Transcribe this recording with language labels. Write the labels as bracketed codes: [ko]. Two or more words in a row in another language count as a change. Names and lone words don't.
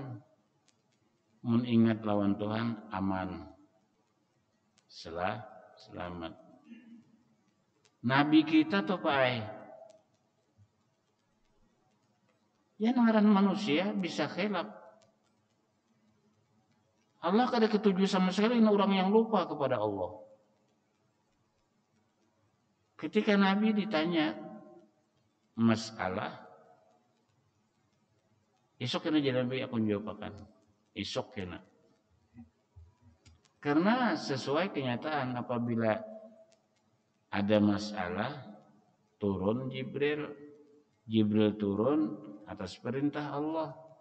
[bjn] Mengingat lawan Tuhan aman, selamat. Nabi kita tuh Pak, ya ngaran manusia bisa khilaf. Allah kada ketuju sama sekali orang yang lupa kepada Allah. Ketika Nabi ditanya masalah, esok kena jadi Nabi aku jawabkan. Esok kena. [id] Karena sesuai kenyataan apabila ada masalah turun Jibril turun atas perintah Allah.